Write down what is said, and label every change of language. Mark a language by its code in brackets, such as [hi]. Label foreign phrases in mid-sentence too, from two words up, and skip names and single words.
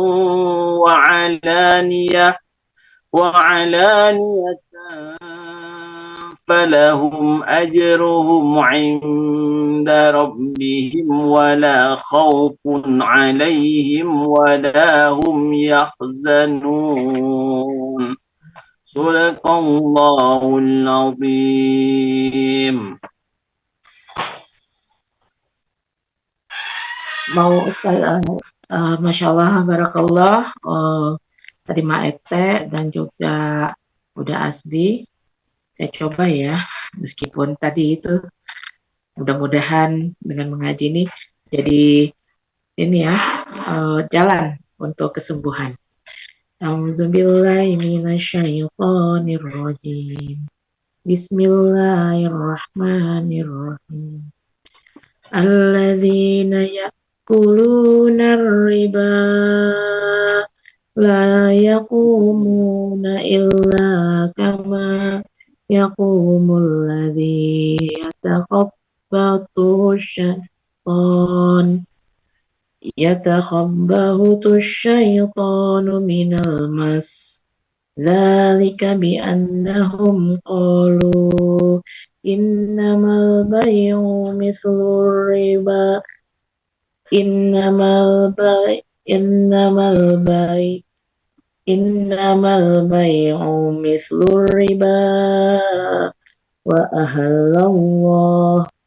[ar] وعلانية فلهم أجرهم عند ربهم ولا خوف عليهم ولا هم يحزنون. صدق الله العظيم. [id] Mau Ustaz, [ar] ما شاء الله, [id] Barakallah, tadi Maete dan juga Uda Asbi, saya coba ya, meskipun tadi itu mudah-mudahan dengan mengaji ini jadi ini ya, jalan untuk kesembuhan. [ar] أعوذ بالله من الشيطان الرجيم. بسم الله الرحمن الرحيم. الذين يأكلون الربا لا يقومون إلا كما يقوم الذي يتخبطه الشيطان من المس. ذلك بأنهم قالوا إنما البيع مثل الربا إنما البيع إنما البيع مثل الربا وأحل الله